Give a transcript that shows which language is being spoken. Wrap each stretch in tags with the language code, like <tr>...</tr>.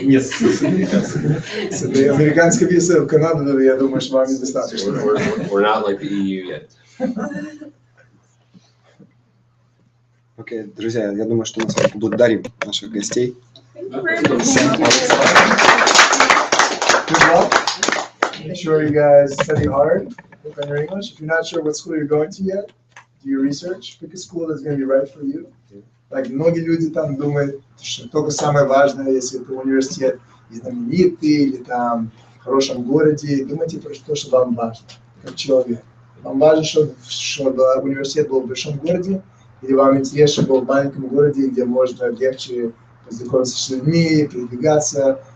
<ru>Нет, с американской. С американской визой в Канаду, я думаю, что вам недостаточно.</ru> <en>We're not like the EU yet.</en> <ru>Окей, друзья, я думаю, что мы с вами поблагодарим наших гостей.</ru> <en>Good luck. Make sure you guys study hard, work on your English. If you're not sure what school you're going to yet, do your research. Pick a school that's going to be right for you.</en> <ru>Like, многие люди там думают, что только самое важное, если это университет знаменитый или там в хорошем городе, думайте про то, что вам важно, как человек. Вам важно, чтобы университет был в большом городе, или вам интересно, чтобы был в маленьком городе, где можно легче познакомиться с людьми, передвигаться.</ru>